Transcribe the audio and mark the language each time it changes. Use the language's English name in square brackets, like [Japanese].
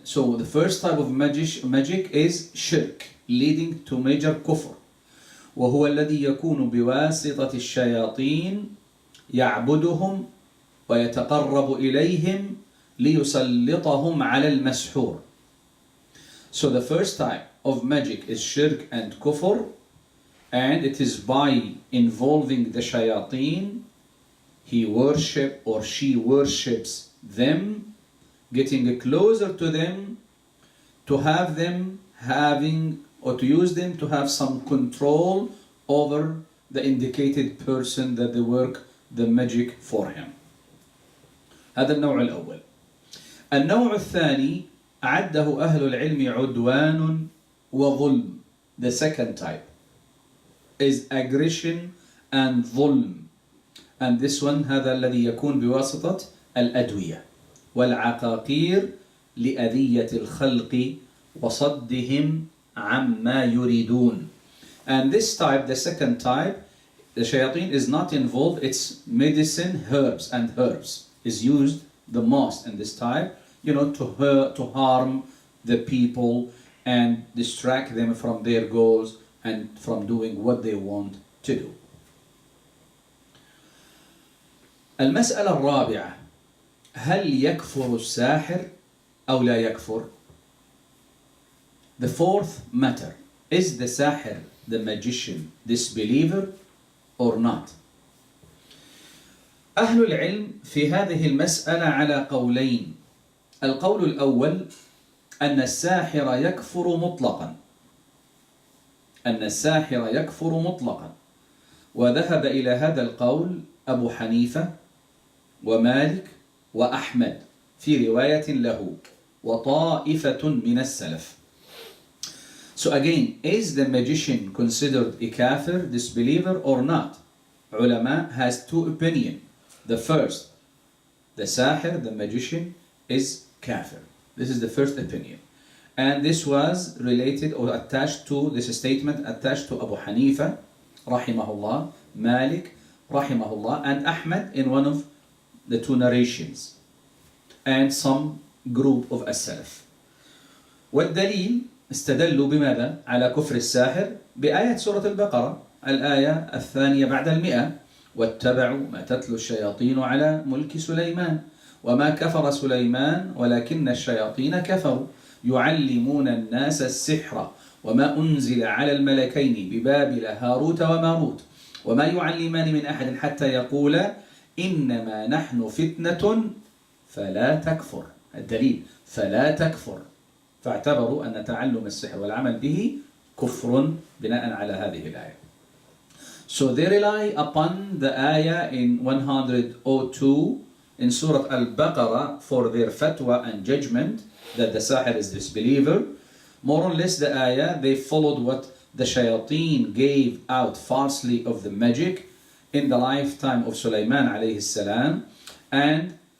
[English] So the first type of magic is shirk, leading to major kufr. [Arabic] وهو الذي يكون بواسطة الشياطين يعبدهم ويتقرب إليهم ليسلطهم على المسحور. [English] So the first type of magic is shirk and kufr, and it is by involving the shayateen. He worship or she worships them, getting closer to them, to have them having or to use them to have some control over the indicated person that they work the magic for him. [Arabic] هذا النوع الأول. النوع الثاني أعده أهل العلم عدوان وظلم. [English] The second type is aggression and ظلم. And this one [Arabic] هذا الذي يكون بواسطة الأدوية والعقاقير لأذية الخلق وصدهم عما يريدون. [English] And this type, the second type, the shayateen is not involved. It's medicine, herbs, and herbs is used the most in this type, to harm the people and distract them from their goals and from doing what they want to do. [Arabic] المسألة الرابعة: هل يكفر الساحر أو لا يكفر؟ [English] The fourth matter: is the sahir, the magician, disbeliever or not? [Arabic] أهل العلم في هذه المسألة على قولين. القول الأول أن الساحر يكفر مطلقا، وذهب إلى هذا القول أبو حنيفة ومالك وأحمد في رواية له وطائفة من السلف. [English] So again, is the magician considered a kafir, disbeliever or not? Ulama has two opinions. The first, the sahir, the magician, is kafir. This is the first opinion. And this was related or attached to this statement, attached to Abu Hanifa, rahimahullah, Malik, rahimahullah, and Ahmad in one of the two narrations, and some group of as-salaf. [Arabic] والدليل استدلوا بماذا على كفر الساحر؟ بآية سورة البقرة، الآية 2 واتبعوا ما تتلو الشياطين على ملك سليمان وما كفر سليمان ولكن الشياطين كفروا يعلمون الناس السحر وما أنزل على الملكين ببابل هاروت وماروت وما يعلمان من أحد حتى يقولا إنما نحن فتنة فلا تكفر. الدليل فلا تكفر، فاعتبروا أن تعلم السحر والعمل به كفر بناء على هذه الآية. [English] So they rely upon the ayah in 102 in Surah Al-Baqarah for their fatwa and judgment that the sahir is disbeliever. More or less the ayah, they followed what the shayateen gave out falsely of the magic in the lifetime of Sulaiman alayhi salam, and